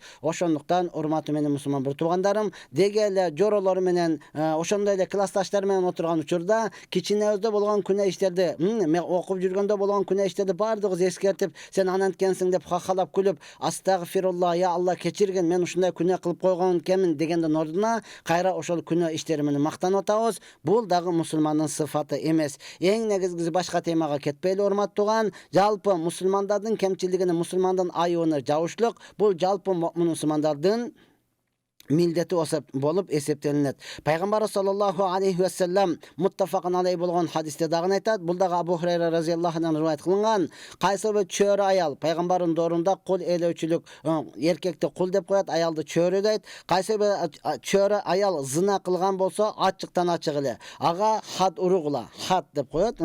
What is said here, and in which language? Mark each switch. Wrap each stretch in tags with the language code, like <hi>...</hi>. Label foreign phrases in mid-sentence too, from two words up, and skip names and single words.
<ky>Ошондуктан урматтуу менин мусулман бир туугандарым, деги эле жоролор менен, ошондой эле классташтар менен отурган учурда кичинебизде болгон күнөө иштерди, мен окуп жүргөндө болгон күнөө иштерди бардыгыбыз эскертип, сен ананткенсиң деп хахалап күлүп,</ky> <ar>أستغفر الله يا الله</ar> <ky>кечиргин, мен ушундай күнөө кылып койгон экенмин дегенден ордуна кайра ошол күнөө иштери менен мактанып атабыз. Бул дагы мусулмандын сыфаты эмес. Эң негизгиси башка темага кетпейли урматтууган. Жалпы мусулмандардын кемчилигини, мусулмандын айыбын жабышлык бул жалпы мусулмандардын милдети болуп эсептелинет. Пайгамбар</ky> <ar>صلى الله عليه وسلم متفق عليه</ar> <ky>болгон хадисте дагы айтат. Бул дагы Абу Хурайра разияллаху андан риваят кылынган. Кайсы бир чөөрө аял пайгамбардын доорунда кул ээлөөчүлүк, эркекти кул деп коет, аялды чөөрө дейт. Кайсы бир чөөрө аял зына кылган болсо, ачыктан ачык эле ага хад уругула, хад деп коет.</ky>